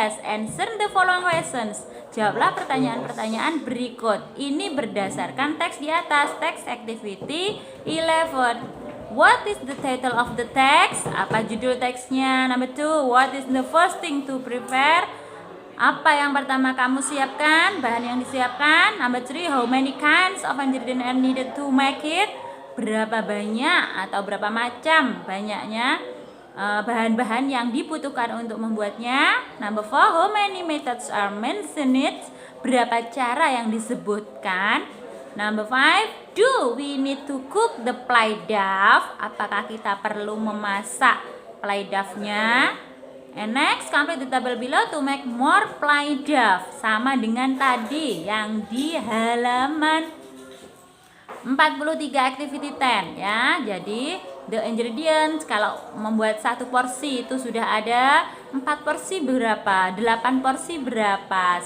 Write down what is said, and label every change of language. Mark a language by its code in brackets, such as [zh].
[en] Answer the following questions. [id] Jawablah pertanyaan-pertanyaan berikut. Ini berdasarkan teks di atas, teks activity 11. [en] What is the title of the text? [id] Apa judul teksnya? [en] Number 2, what is the first thing to prepare? [id] Apa yang pertama kamu siapkan? Bahan yang disiapkan. [en] Number 3, how many kinds of ingredients are needed to make it? [id] Berapa banyak atau berapa macam banyaknya bahan-bahan yang dibutuhkan untuk membuatnya. [en] Number 4, how many methods are mentioned? [id] Berapa cara yang disebutkan. [en] Number 5, do we need to cook the play dough? [id] Apakah kita perlu memasak play dough-nya? [en] And next, complete the table below to make more play dough. [id] Sama dengan tadi yang di halaman 43 activity 10 ya. Jadi [en] the ingredients, [id] kalau membuat satu porsi itu sudah ada 4 porsi berapa, 8 porsi berapa.